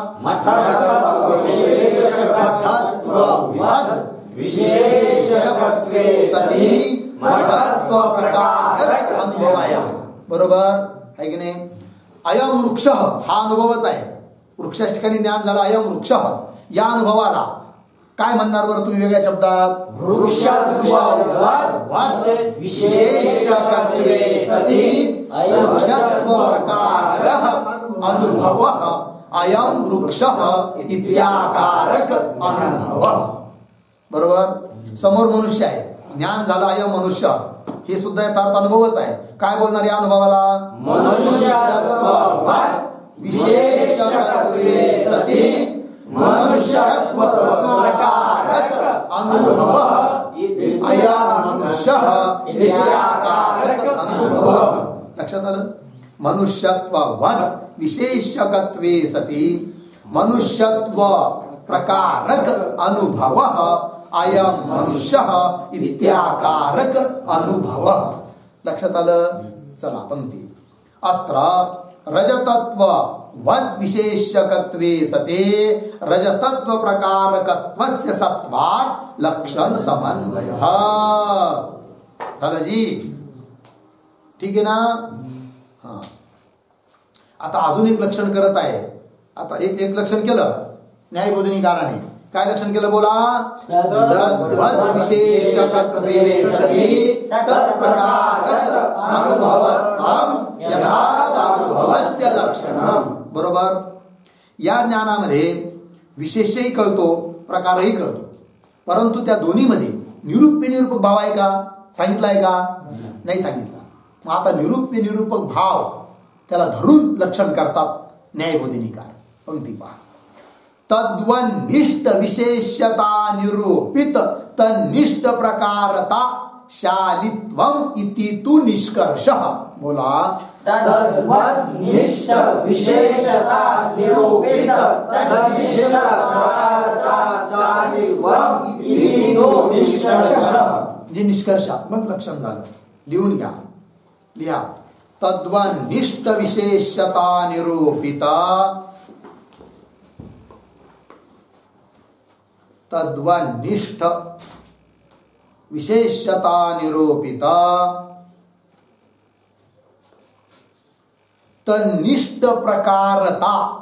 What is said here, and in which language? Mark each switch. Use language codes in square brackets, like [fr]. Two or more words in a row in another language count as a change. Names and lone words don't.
[sa] विशेषकत्वे सती पटत्व प्रकारक अनुभव [mr] आहे. बरोबर आहे की नाही? [sa] अयम वृक्ष [mr] हा अनुभवच आहे. वृक्षाच्या ठिकाणी ज्ञान झालं [sa] अयम वृक्ष. [mr] या अनुभवाला काय म्हणणार बरं तुम्ही वेगळ्या शब्दात? [sa] विशेषकत्वे सती वृक्षत्व प्रकारक अनुभव अयम वृक्ष इत्याकारक अनुभव. [mr] बरोबर. समोर मनुष्य आहे, ज्ञान झालं [sa] अयम मनुष्य. [mr] हे सुद्धा यथार्थ अनुभवच आहे. काय बोलणार या अनुभवाला? [sa] विशेषकत्वे सती मनुष्यत्व प्रकारक अनुभव अयम मनुष्य इत्याकारक अनुभव. [mr] लक्षात आलं? [sa] मनुष्यत्ववत विशेषकत्वे सती मनुष्यत्व प्रकारक अनुभव अयम मनुष्य इत्याकारक अनुभव. [mr] लक्षात आलं? चला पंक्ती. [sa] अत्र रजतत्व वद विशेषकत्वे सते रजतत्व प्रकारकत्वस्य सत्वात् लक्षण समन्वय. [mr] झालं जी? ठीक आहे ना? हा. आता अजून एक लक्षण करत आहे. आता एक लक्षण केलं न्यायबोधिनीकाराने. काय लक्षण केलं? बोला. [sa] तद्वत् विशेषकत्वे सती तत्प्रकारक अनुभवत्वं यथार्थ अनुभवस्य लक्षणम. [mr] बरोबर. या ज्ञानामध्ये विशेषही कळतो, प्रकारही कळतो, परंतु त्या दोन्हीमध्ये निरूप्य निरूपक भाव आहे का? सांगितला आहे का? नाही सांगितला. मग आता निरूप्य निरूपक भाव त्याला धरून लक्षण करतात न्यायबोधिनीकार. पंक्ती पहा. [sa] तद्वनिष्ठ विशेषता निरूपित तनिष्ठ प्रकारता शालित्वम इति तु निष्कर्षः. [mr] बोला. [sa] तद्वन्निष्ठ विशेषता निरूपित तद्निष्ठ प्रकारता शालित्वम इति तु निष्कर्षः. [mr] जे निष्कर्षात्मक लक्षण झालं लिहून घ्या. लिहा. [sa] तद्वन्निष्ठ विशेषता निरूपिता. तद्वन्निष्ठ विशेषता निरूपिता. तन्निष्ठ प्रकारता.